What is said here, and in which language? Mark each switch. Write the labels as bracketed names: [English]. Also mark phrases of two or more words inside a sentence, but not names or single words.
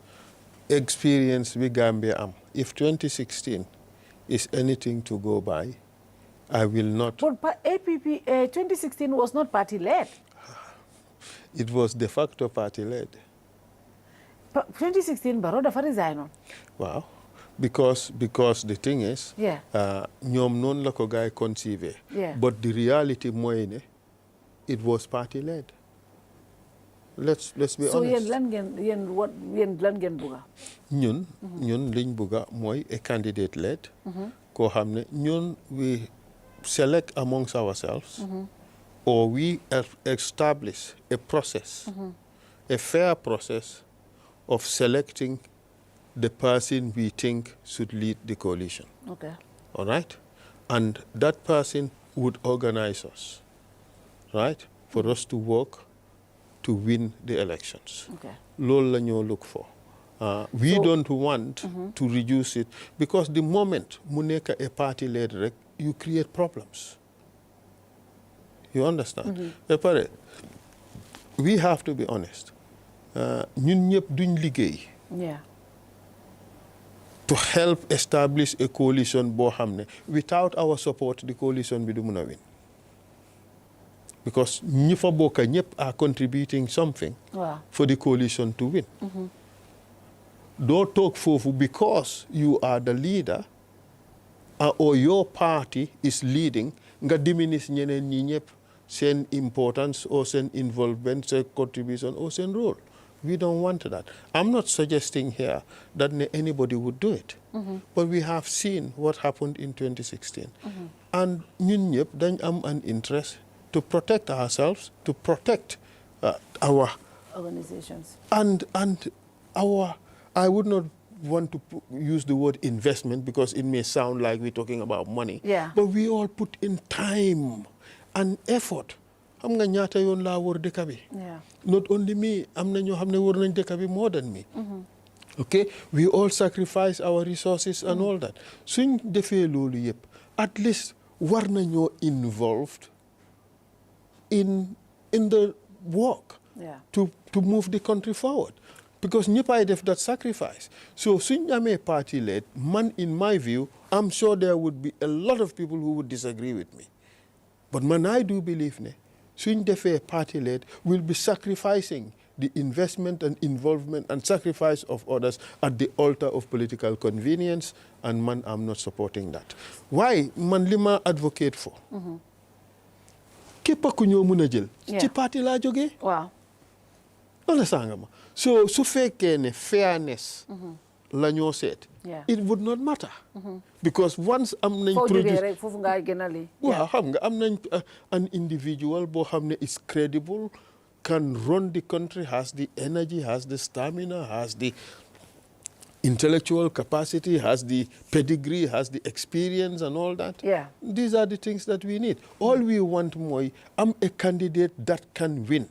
[English] Experience with Gambia if 2016 is anything to go by, I will not. But APP 2016 was not party-led. It was de facto party-led. [Wolof] 2016 Barrow dafa resign. [English] Wow. Because the thing is, [Wolof] ñoom noonu la ko gaay conceive. [English] But the reality [Wolof] mooy ne [English] it was party led. Let's be honest. [Wolof] So yéen lan ngeen bugga? ñun liñ bugga mooy [English] a candidate led. [Wolof] Koo xam ne ñun [English] we select amongst ourselves. Or we establish a process, a fair process of selecting the person we think should lead the coalition. Okay. All right? And that person would organize us, right? For us to work to win the elections. Okay. [Wolof] Loolu la ñoo look for. [English] We don't want to reduce it because the moment [Wolof] mu nekk [English] a party led rek, you create problems. You understand? We have to be honest. [Wolof] ñun ñëpp duñ liggéey. [English] Yeah. To help establish a coalition [Wolof] boo xam ne [English] without our support the coalition [Wolof] bi du mun a [English] win. Because [Wolof] ñi fa bokk ñëpp [English] are contributing something for the coalition to win. [Wolof] Doo toog foofu [English] because you are the leader or your party is leading nga diminish [Wolof] ñeneen ñi ñëpp seen [English] importance or seen involvement, seen contribution or seen role. We don't want that. I'm not suggesting here that anybody would do it. But we have seen what happened in 2016. And [Wolof] ñun ñëpp dañ am [English] an interest to protect ourselves, to protect our organizations. And our, I would not want to use the word investment because it may sound like we're talking about money. Yeah. But we all put in time and effort. [Wolof] Xam nga ñaata yoon laa wër dëkk bi. [English] Yeah. Not only me, [Wolof] am na ñoo xam ne wër nañ dëkk bi [English] more than me. Okay, we all sacrifice our resources and all that. [Wolof] Suñ defee loolu yëpp, [English] at least [Wolof] war nañoo [English] involved in the work. Yeah. To move the country forward. Because [Wolof] ñëppay def [English] that sacrifice. So [Wolof] suñ amee [English] party led, man, in my view, I'm sure there would be a lot of people who would disagree with me. But man, I do believe ne, [Wolof] suñ defee [English] party led, we'll be sacrificing the investment and involvement and sacrifice of others at the altar of political convenience, and man, I'm not supporting that. Why? [Wolof] Man, li ma [English] advocate for. [Wolof] Képp ku ñoo mën a jël. Ci parti laa jógee. Waaw. Understand nga ma? So su fekkee ne fairness la ñoo seet, [English] it would not matter. Because once [Wolof] am nañ [English] produce [Wolof] rek foofu nga gënali. Waaw, xam nga am nañ [English] an individual [Wolof] boo xam ne [English] is credible, can run the country, has the energy, has the stamina, has the intellectual capacity, has the pedigree, has the experience and all that. Yeah. These are the things that we need. All we want more, I'm a candidate that can win.